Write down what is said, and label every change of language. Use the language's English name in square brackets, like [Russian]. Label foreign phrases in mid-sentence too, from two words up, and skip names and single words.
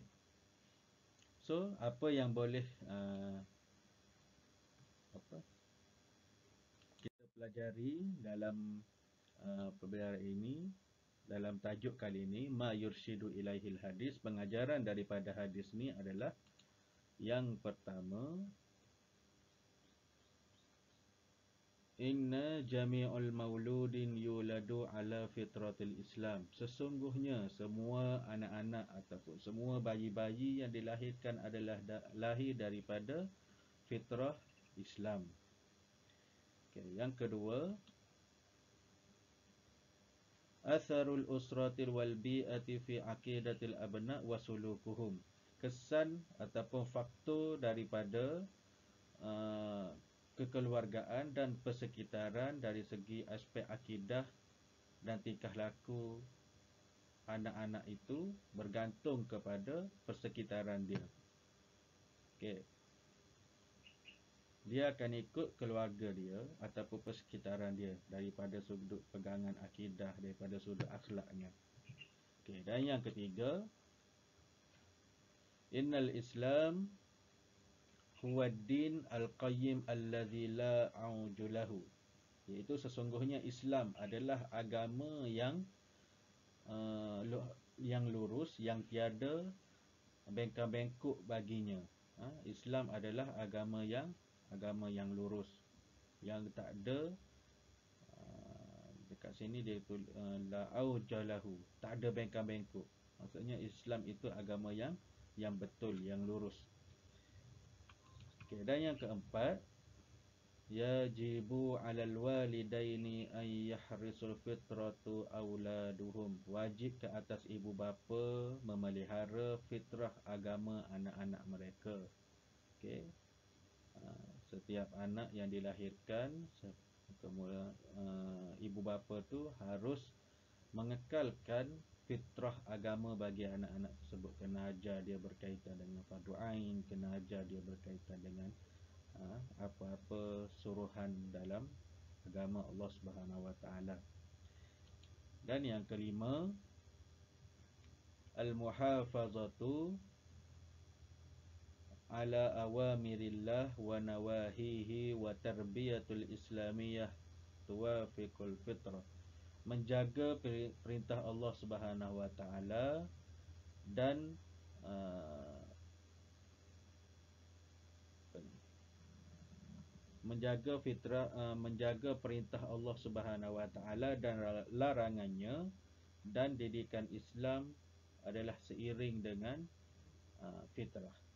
[Malay] So, apa yang boleh kita pelajari dalam perbicaraan ini, dalam tajuk kali ini, [Arabic] ما يرشد إليه الحديث, [Malay] pengajaran daripada hadis ni adalah yang pertama, [Arabic] إن جميع المولودين يولد على فطرة الإسلام. [Malay] Sesungguhnya semua anak-anak ataupun semua bayi-bayi yang dilahirkan adalah lahir daripada fitrah Islam. Okay. Yang kedua, [Arabic] أثر الأسرة والبيئة في عقيدة الأبناء وسلوكهم. [Malay] Kesan ataupun faktor daripada kekeluargaan dan persekitaran dari segi aspek akidah dan tingkah laku anak-anak itu bergantung kepada persekitaran dia. Okey. Dia akan ikut keluarga dia ataupun persekitaran dia daripada sudut pegangan akidah, daripada sudut akhlaknya. Okey, dan yang ketiga, [Arabic] إن الإسلام هو الدين القيم الذي لا عوج له. [Malay] Iaitu sesungguhnya Islam adalah agama yang lurus, yang tiada bengkak-bengkok baginya. Islam adalah agama yang lurus, yang tak ada dekat sini dia tulis [Arabic] لا عوج له, [Malay] tak ada bengkak-bengkok. Maksudnya Islam itu agama yang betul, yang lurus. Okey, dan yang keempat, [Arabic] يجب على الوالدين أن يحرس الفطرة أولادهم. [Malay] Wajib ke atas ibu bapa memelihara fitrah agama anak-anak mereka. Okey. Setiap anak yang dilahirkan, ibu bapa tu harus mengekalkan fitrah agama bagi anak-anak tersebut. Kena ajar dia berkaitan dengan fardu ain, kena ajar dia berkaitan dengan apa-apa suruhan dalam agama [Arabic] الله سبحانه وتعالى. [Malay] Dan yang kelima, [Arabic] المحافظة على أوامر الله ونواهيه والتربية الإسلامية توافق الفطرة. [Malay] Menjaga perintah [Arabic] الله سبحانه وتعالى [Malay] dan menjaga perintah [Arabic] الله سبحانه وتعالى [Malay] dan larangannya, dan didikan Islam adalah seiring dengan fitrah.